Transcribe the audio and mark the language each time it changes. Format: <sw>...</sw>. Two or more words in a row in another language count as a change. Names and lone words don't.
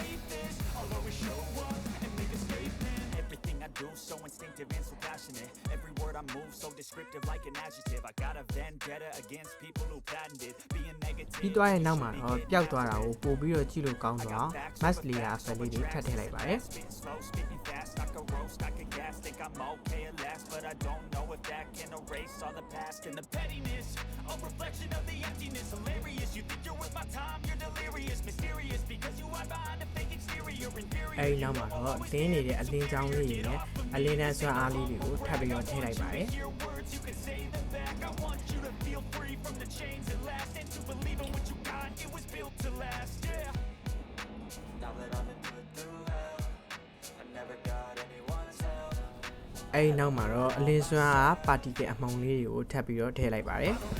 <en>So instinctive and so passionate. Every word I move so descriptive like an adjective. I got a vendetta against people who patented being negative.</en> <my>ပြီးသွားရဲ့နောက်မှာတော့ပျောက်သွားတာကိုပို့ပြီးတော့ကြည့်လို့ကောင်းတော့</my> <en>mass layer effect</en> <my>လေးတွေထပ်ထည့်လိုက်ပါတယ်</my> <en>But I don't know if that can erase all the past and the pettiness. A reflection of the emptiness. Hilarious. You think you're worth my time. You're delirious. Mysterious because you hide behind a fake exterior. Inferior.</en> <my>အဲဒီနောက်မှာတော့တင်းနေတဲ့အလင်းချောင်းလေးတွေနဲ့အလင်းနဲ့ဆွမ်းအားလေးတွေကိုထပ်ပြီးတော့ထည့်လိုက်ပါတယ်အဲဒီနောက်မှာတော့အလင်းစွမ်းအားပါတီကယ်အမှောင်လေးတွေကိုထပ်ပြီးတော့ထည့်လိုက်ပါတယ်</my>